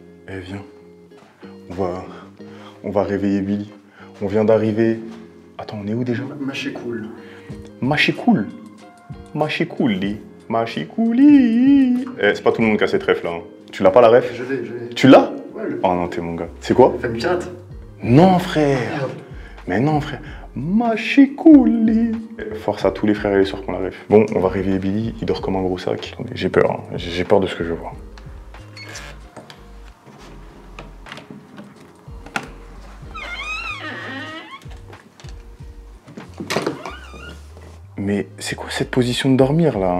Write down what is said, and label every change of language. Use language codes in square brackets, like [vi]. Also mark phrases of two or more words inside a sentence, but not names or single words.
[fr] Eh viens, on va réveiller Billy. On vient d'arriver. Attends, on est où déjà? Machikoul. Machikoul. Machikouli. Machikouli. Eh, c'est pas tout le monde qui a cette ref là. Hein. Tu l'as pas la ref? Je l'ai. Tu l'as? Ouais, le... Oh non, t'es mon gars. C'est quoi? Famille pirate. Non, frère. Mais non, frère. Machikouli. Force à tous les frères et les sœurs qu'on la ref. Bon, on va réveiller Billy. Il dort comme un gros sac. Attendez, j'ai peur. Hein. J'ai peur de ce que je vois. Mais c'est quoi cette position de dormir là?